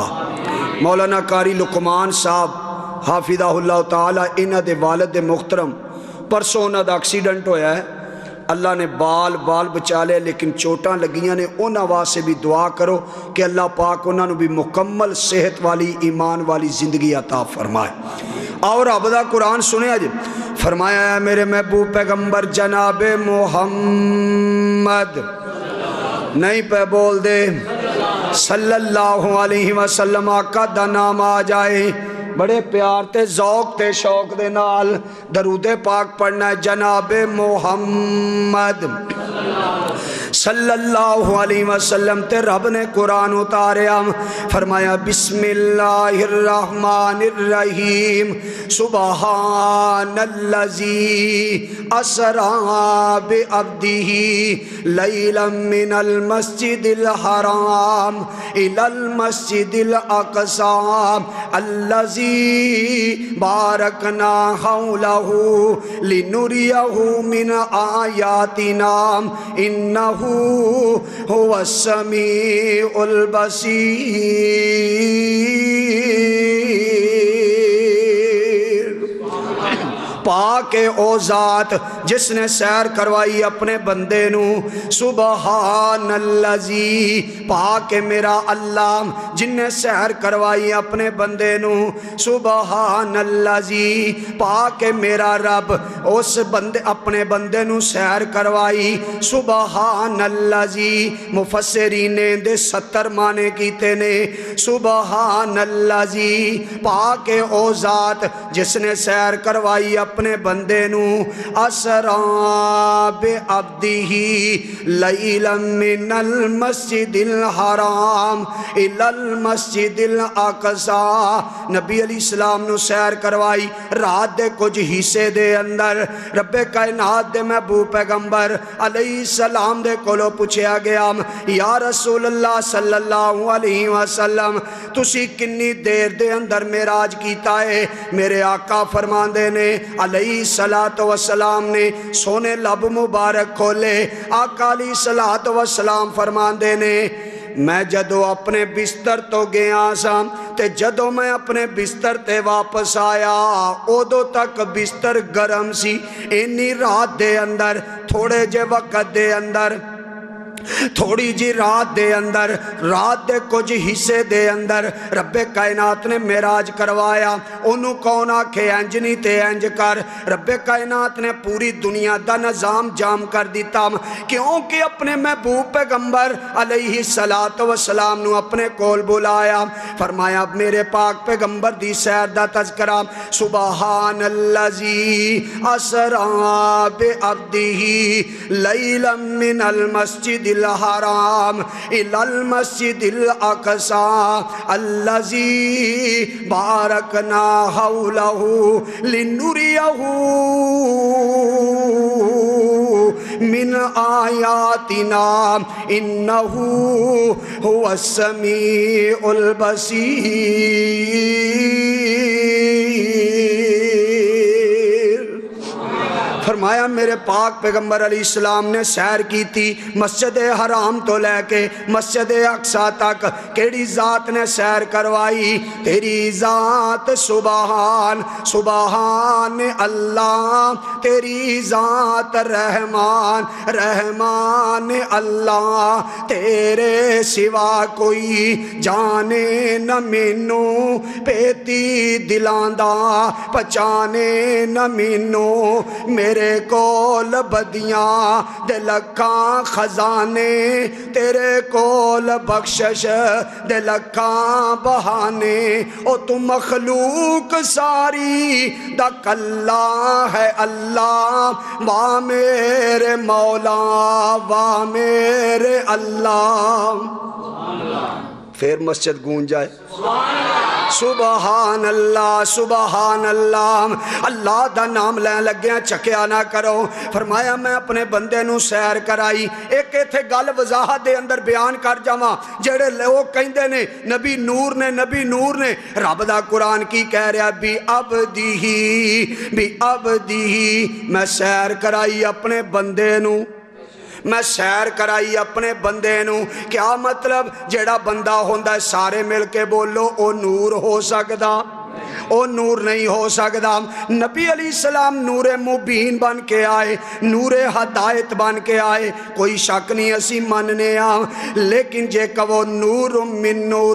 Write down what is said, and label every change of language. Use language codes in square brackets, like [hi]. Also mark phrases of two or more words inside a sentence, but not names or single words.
[pa] مولانا قاری لقمان صاحب [ar] حافظہ اللہ تعالی، [pa] انہ دے والد محترم پرسوں انہ دا ایکسیڈنٹ ہویا ہے، اللہ نے بال بچا لے، لیکن چوٹاں لگیاں نے، انہ واسے بھی دعا کرو کہ اللہ پاک انہوں نے بھی مکمل صحت والی ایمان والی زندگی عطا فرمائے۔ اور عبدہ قرآن سنے آج فرمایا ہے میرے محبوب پیغمبر جناب محمد، نہیں پہ بول دے [ar] صلی اللہ علیہ وسلم، [pa] آقا دا نام آ جائے بڑے پیار تے ذوق تے شوق دے نال درود پاک پڑھنا ہے۔ جناب محمد [ar] صلی اللہ علیہ وسلم [pa] تے رب نے قرآن اتاریا، فرمایا [ar] بسم اللہ الرحمن الرحیم، سبحان اللذی اسرا بعبدہ لیلا من المسجد الحرام الى المسجد الاقصی اللذی بارکنا حولہ لنریہ من آیاتنا انہو هو السمیع البصیر۔ [pa] پاک او ذات جس نے سیر کروائی اپنے بندے نو، [ar] سبحان اللذی، [pa] پاک میرا اللہ جن نے سیر کروائی اپنے بندے نو [ar] سبحان اللہ [pa] جی پاک میرا رب اس بندے اپنے بندے نو سیر کروائی [ar] سبحان اللہ [pa] جی مفسرین نے دے 70 معنی کیتے نے [ar] سبحان اللہ [pa] جی پاک او ذات جس نے سیر کروائی اپنے بندے نو [ar] اسرا بعبدہ لیلا من المسجد الحرام الی المسجد الاقصی [pa] نبی [ar] علیہ السلام [pa] نو سیر کروائی رات دے کچھ حصے دے اندر رب کائنات دے محبوب پیغمبر [ar] علیہ السلام [pa] دے کولو پوچھیا گیا [ar] یا رسول اللہ صلی اللہ علیہ وسلم [pa] تسی کنی دیر دے اندر معراج کیتا ہے میرے آقا فرماندے نے [ar] علیہ السلام [pa] نے سونے لب مبارک کھولے آقا [ar] علیہ السلام [pa] فرماندے نے میں جدو اپنے بستر تو گیا سا تے جدو میں اپنے بستر تے واپس آیا اودو تک بستر گرم سی اینی رات دے اندر تھوڑے جے وقت دے اندر تھوڑی جی رات دے اندر رات دے کچھ حصے دے اندر رب کائنات نے معراج کروایا انہوں کون آکھے انج نہیں تے انج کر رب کائنات نے پوری دنیا دا نظام جام کر دیتا کیونکہ اپنے محبوب پیغمبر [ar] علیہ السلام [pa] نو اپنے کول بلایا فرمایا میرے پاک پیغمبر دی سیر دا تذکرہ [ar] سبحان اللذی اسرا بعبدہ لیلا من المسجد الحرام الی المسجد الاقصی الذی بارکنا حولہ لنریہ من آیاتنا انہو هو السمیع البصیر [pa] فرمایا میرے پاک پیغمبر [ar] علیہ السلام [pa] نے سیر کی تھی مسجد حرام تو لے کے مسجد اقصی تک کیڑی ذات نے سیر کروائی تیری ذات [ar] سبحان سبحان اللہ [pa] تیری ذات [ar] رحمان رحمان اللہ [pa] تیرے سوا کوئی جانے نہ مینو پیتی دلاندہ پہچانے نہ مینو میرے کول بدیاں دے لکھاں خزانے تیرے کول بخشش دے لکھاں بہانے او تو مخلوق ساری دا کلا ہے اللہ وا میرے مولا وا میرے اللہ پھر مسجد گونج جائے [ar] سبحان اللہ سبحان اللہ [pa] اللہ دا نام لین لگیاں چکیا نہ کرو فرمایا میں اپنے بندے نو سیر کرائی ایک ایتھے گل وضاحت دے اندر بیان کر جاواں جڑے لوگ کہندے نے نبی نور نے رب دا قرآن کی کہہ رہا بھی عبدی میں سیر کرائی اپنے بندے نو میں سیر کرائی اپنے بندے نو کیا مطلب جیڑا بندہ ہوندہ ہے سارے مل کے بولو او نور ہو سکدا او نور نہیں ہو سکدا نبی [ar] علیہ السلام [pa] نور مبین بن کے آئے نور ہدایت بن کے آئے کوئی شک نہیں اسی مننے لیکن جے کہو [ar] نور من نور